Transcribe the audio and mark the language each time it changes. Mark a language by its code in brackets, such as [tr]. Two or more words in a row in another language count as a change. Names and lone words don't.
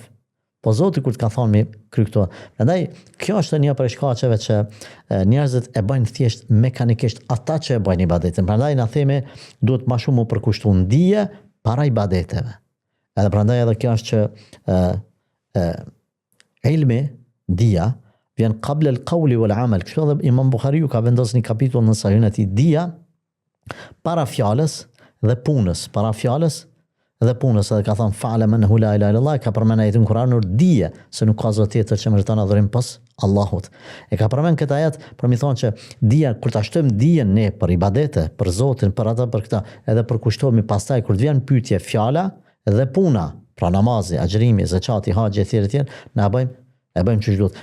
[sq] Po Zoti kur të ka thonë me kry këto. Prandaj kjo është një prej shkaqeve që njerëzit e bëjnë thjesht mekanikisht ata që e bëjnë ibadetin. Prandaj na themi duhet më shumë u përkushtu ndije para ibadeteve. Edhe prandaj edhe kjo është që ilmi, dija, vjen [ar] قبل القول والعمل. [sq] Kështu edhe Imam Buhariu ka vendosur një kapitull në Sahihun e tij, dija para fjalës dhe punës, para fjalës dhe punës, edhe ka thënë [ar] فاعلم أنه لا إله إلا الله, [sq] ka përmendur ajetin Kur'anor dije se nuk ka zot tjetër që meriton adhurim pas Allahut. E ka përmend këtë ajet për mi thonë që dija, kur ta shtojmë dijen ne për ibadete, për Zotin, për ata, për këta, edhe për kushtohemi pastaj kur të vjen pyetje, fjala dhe puna, pra namazi, agjërimi, zakati, haxhi etj, na e bëjmë çu duhet.